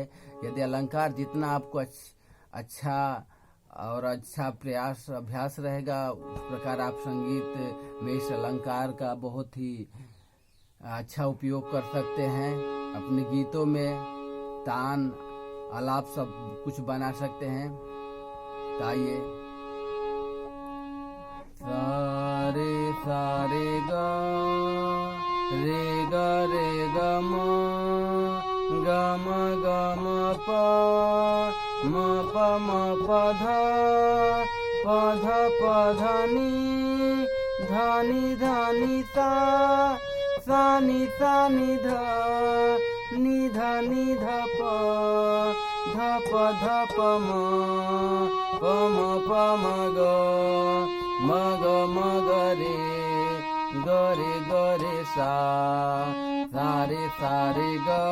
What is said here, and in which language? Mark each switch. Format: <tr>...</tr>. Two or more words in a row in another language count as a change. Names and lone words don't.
<hi>यदि अलंकार जितना आपको अच्छा प्रयास अभ्यास रहेगा, उस प्रकार आप संगीत में इस अलंकार का बहुत ही अच्छा उपयोग कर सकते हैं। अपने गीतों में तान आलाप सब कुछ बना सकते हैं। तो आइए, सारे सारे ग रे ग म प म ध ध नि ध सा नि ध प म रे सा रे ग</hi>